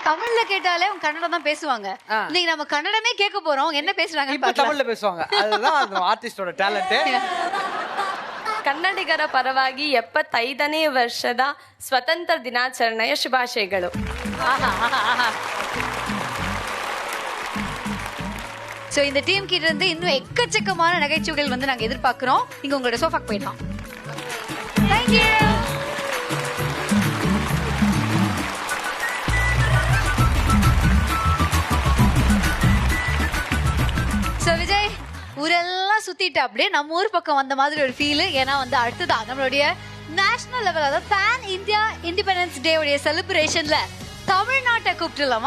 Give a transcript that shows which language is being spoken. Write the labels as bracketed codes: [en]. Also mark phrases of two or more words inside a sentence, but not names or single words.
[ta] தமிழ்ல கேட்டாலே அவங்க கன்னடம் தான் பேசுவாங்க. இன்னைக்கு நம்ம கன்னடமே கேட்க போறோம். என்ன பேசுறாங்க இப்ப தமிழ்ல பேசுவாங்க. அதுதான் அந்த ஆர்டிஸ்டோட டாலண்ட். [kn] ಕನ್ನಡಿಗರ ಪರವಾಗಿ 75ನೇ ವರ್ಷದ ಸ್ವತಂತ್ರ ದಿನಾಚರಣೆಯ ಶುಭಾಶಯಗಳು. [ta] சோ இந்த டீம் கிட்ட இருந்து இன்னும் எக்கச்சக்கமான நகைச்சுவைகள் வந்து நாங்க எதிர்பார்க்கிறோம். நீங்க உங்களோட சோஃபாக்கு போயிடலாம். [en] Thank you. [ta] சோ விஜய் ஊரெல்லாம் சுத்திட்டு அப்படியே நம்ம ஊர் பக்கம் வந்த மாதிரி ஒரு ஃபீல். ஏன்னா வந்து அடுத்ததான் நம்மளுடைய [en] national level [ta] அதாவது [en] pan India Independence Day [ta] உடைய செலிப்ரேஷன்ல தமிழ்நாட்டை கூப்பிட்டுலாமா?